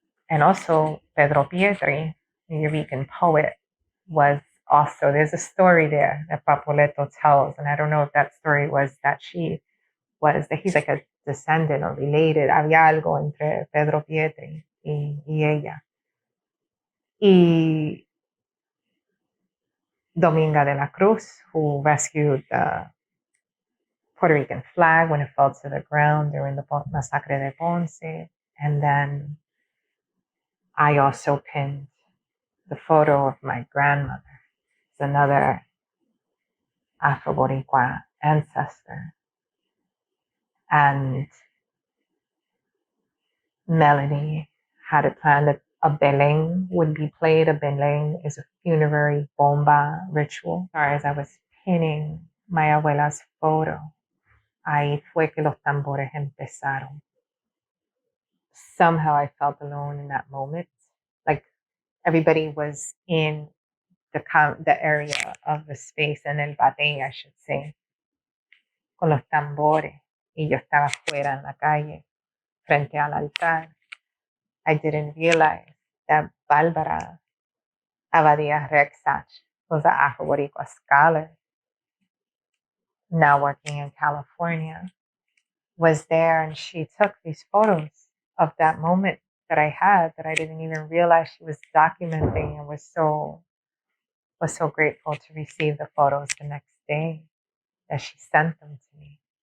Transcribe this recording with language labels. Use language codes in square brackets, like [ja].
[en] And also Pedro Pietri, the Eureka poet, was also, there's a story there that Papoleto tells, and I don't know if that story was that that he's like a descendant or related. [es] Había algo entre Pedro Pietri y ella. [en] Y Dominga de la Cruz, who rescued the Puerto Rican flag when it fell to the ground during the Masacre de Ponce. And then I also pinned the photo of my grandmother. It's another Afro-Boricua ancestor. And Melanie had a plan that a beleng would be played. A beleng is a funerary bomba ritual. As I was pinning my abuela's photo, [es] ahí fue que los tambores empezaron. [en] Somehow I felt alone in that moment. Like everybody was in the area of the space, [es] en el batey, [en] I should say, [es] con los tambores. Y yo estaba fuera en la calle, frente al altar. [en] I didn't realize that Bárbara Abadia Rexach was an Afro-Boricua scholar, now working in California, was there, and she took these photos of that moment that I had that I didn't even realize she was documenting, and was so grateful to receive the photos the next day that she sent them to me.